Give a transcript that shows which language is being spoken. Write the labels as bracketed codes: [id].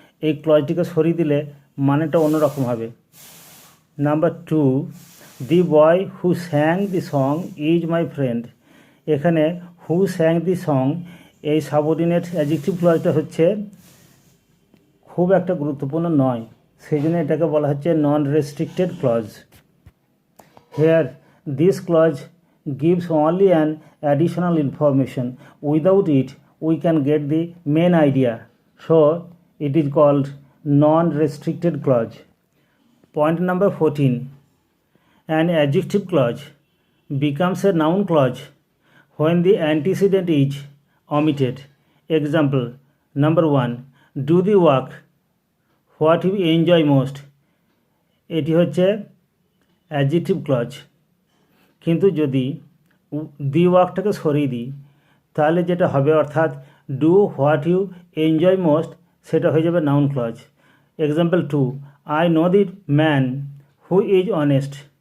[bn] এই ক্লজটিকে সরিয়ে দিলে মানেটা অন্যরকম হবে। [en] Number 2, the boy who sang the song is my friend. [bn] এখানে [en] who sang the song [bn] এই সাবঅর্ডিনেট অ্যাডজেক্টিভ ক্লজটা হচ্ছে খুব একটা গুরুত্বপূর্ণ নয়, সেই জন্য এটাকে বলা হচ্ছে নন restricted clause. [en] Here this clause gives only an additional information. Without it we can get the main idea, so it is called non-restricted clause. Point number 14. An adjective clause becomes a noun clause when the antecedent is omitted. Example, number 1, do the work what you enjoy most. [bn] এটি হচ্ছে adjective clause, কিন্তু যদি দি ওয়ার্কটাকে সরিয়ে দিই তাহলে যেটা হবে, অর্থাৎ [en] do what you enjoy most, [bn] সেটা হয়ে যাবে noun clause. [en] Example 2, I know the man who is honest.